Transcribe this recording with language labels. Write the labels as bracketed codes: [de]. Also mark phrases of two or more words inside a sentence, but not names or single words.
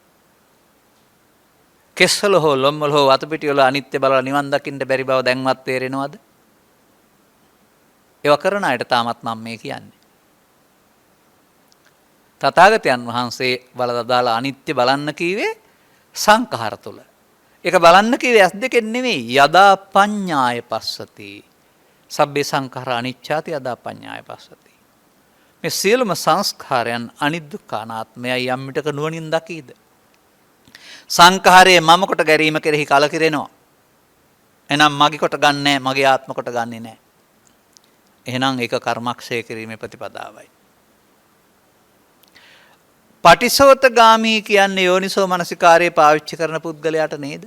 [si] කෙස්වල හෝ ලොම්වල හෝ වතු පිටි වල අනිත්‍ය බලලා නිවන් දකින්න බැරි බව දැන්වත් තේරෙනවද? ඒව කරන අයට තාමත් මම මේ කියන්නේ. තථාගතයන් වහන්සේ බලලා දාලා අනිත්‍ය බලන්න කීවේ සංඛාර තුල. ඒක බලන්න කීවේ ඇස් දෙකෙන් නෙවෙයි. [pi] යදා පඤ්ඤාය පස්සති. සබ්බේ සංඛාරා අනිච්ඡාති යදා පඤ්ඤාය පස්සති. [si] මේ සියලුම සංස්කාරයන් අනිත් දුක්ඛ අනාත්මයයි යම් විටක නුවණින් දකීද? සංඛාරයේ මම කොට ගැරීම කෙරෙහි කලකිරෙනවා. එනම් මගේ කොට ගන්නෑ, මගේ ආත්ම කොට ගන්නෙ නෑ. එහෙනම් ඒක කර්මක්ෂය කිරීමේ ප්‍රතිපදාවයි. පටිසෝතගාමී කියන්නේ යෝනිසෝ මනසිකාරයේ පාවිච්චි කරන පුද්ගලයාට නේද?